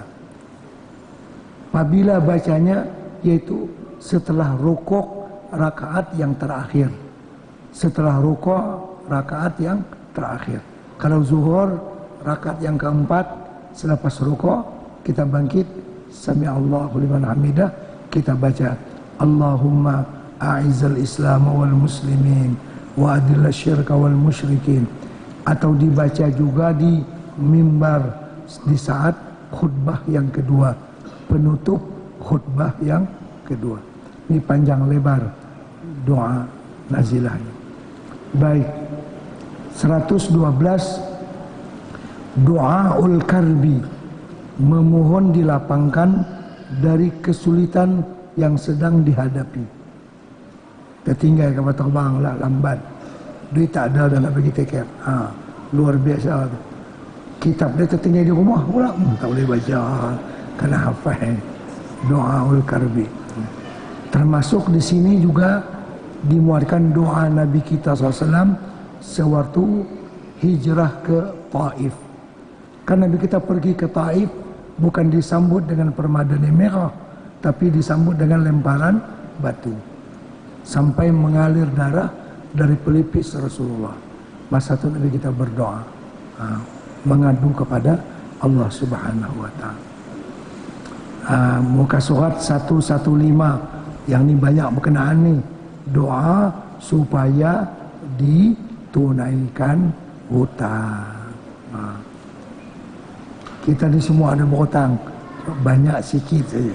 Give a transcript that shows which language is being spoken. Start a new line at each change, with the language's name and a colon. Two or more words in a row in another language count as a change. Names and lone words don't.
Malay: Apabila bacanya yaitu setelah rukuk rakaat yang terakhir. Setelah rukuk rakaat yang terakhir. Kalau zuhur rakaat yang keempat, selepas rukuk kita bangkit,
Arabic: سمع الله لمن حمده,
Malay: kita baca
Arabic: اللهم أعز الإسلام والمسلمين وأذل الشرك والمشركين.
Malay: Atau dibaca juga di mimbar di saat khutbah yang kedua, penutup khutbah yang kedua. Ini panjang lebar doa nazilah. Baik, 112
Arabic: دعاء الكرب,
Malay: memohon dilapangkan dari kesulitan yang sedang dihadapi. Tertinggal kapal terbang lah, lambat, duit tak ada dan nak pergi tiket. Luar biasa tu. Kitab dia tertinggal di rumah pula, tak boleh baca, kena hafal
Arabic: دعاء الكرب.
Malay: Termasuk di sini juga dimuatkan doa Nabi kita SAW sewaktu hijrah ke Taif. Kan Nabi kita pergi ke Taif bukan disambut dengan permadani merah, tapi disambut dengan lemparan batu sampai mengalir darah dari pelipis Rasulullah. Masa itu Nabi kita berdoa, mengadu kepada Allah
Arabic: سبحانه وتعالى.
Malay: Muka surat 115 yang ini banyak berkenaan ni, doa supaya ditunaikan hutang. Kita ni semua ada berhutang, banyak sikit saja.